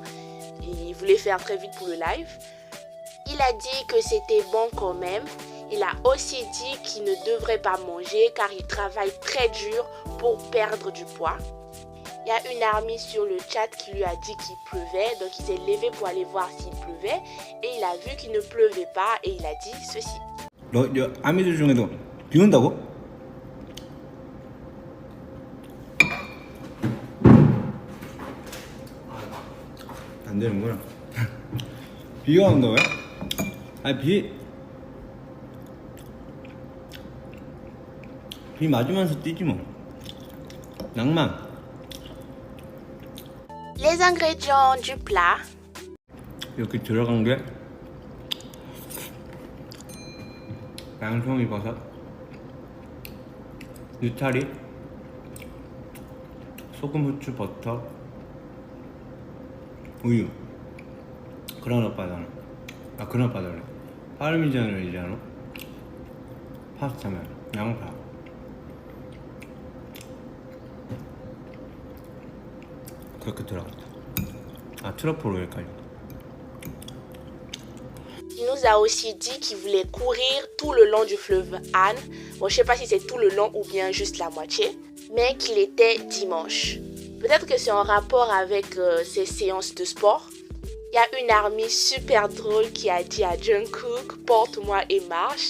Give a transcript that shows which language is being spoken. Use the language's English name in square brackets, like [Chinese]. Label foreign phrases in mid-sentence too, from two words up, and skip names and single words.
[French] Il voulait faire très vite pour le live. Il a dit que c'était bon quand même. Il a aussi dit qu'il ne devrait pas manger car il travaille très dur pour perdre du poids. Il y a une ARMY sur le chat qui lui a dit qu'il pleuvait, donc il s'est levé pour aller voir s'il pleuvait et il a vu qu'il ne pleuvait pas et il a dit ceci. [Korean] 너 아미들 중에도 비 온다고? 안 되는구나. 비가 온다고요? 아니 비 맞으면서 뛰지 뭐. 낭만. [French] Les ingrédients du plat. [Korean] 이렇게 들어간 게 양송이 버섯, 느타리, 소금, 후추, 버터, 우유, 그라노 바나나, 그라노 바나나, 파르미자노 리자노, 파스타면, 양파. 그렇게 들어갔다. 트러플 오일까지. [French] Il nous a aussi dit qu'il voulait courir tout le long du fleuve Han. Bon, je sais pas si c'est tout le long ou bien juste la moitié, mais qu'il était dimanche. Peut-être que c'est en rapport avec ces séances de sport. Il y a une ARMY super drôle qui a dit à Jungkook, porte-moi et marche.